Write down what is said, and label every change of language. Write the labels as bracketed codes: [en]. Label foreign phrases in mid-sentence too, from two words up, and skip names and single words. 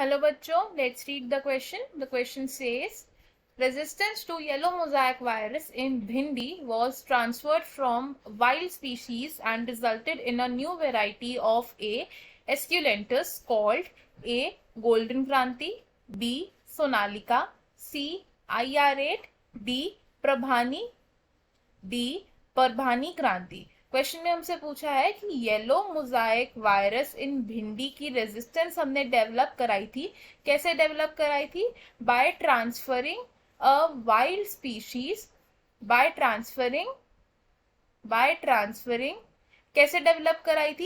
[en] Hello bachcho, let's read the question. The question says, resistance to yellow mosaic virus in bhindi was transferred from wild species and resulted in a new variety of A. esculentus called A. golden kranti, B. sonalika, C. IR8, D. prabhani, डी परभानी क्रांति। [hi] क्वेश्चन में हमसे पूछा है कि [en] yellow mosaic virus in bhindi [hi] की रेजिस्टेंस हमने डेवलप कराई थी। कैसे डेवलप कराई थी? [en] by transferring a wild species, by transferring [hi] कैसे डेवलप कराई थी?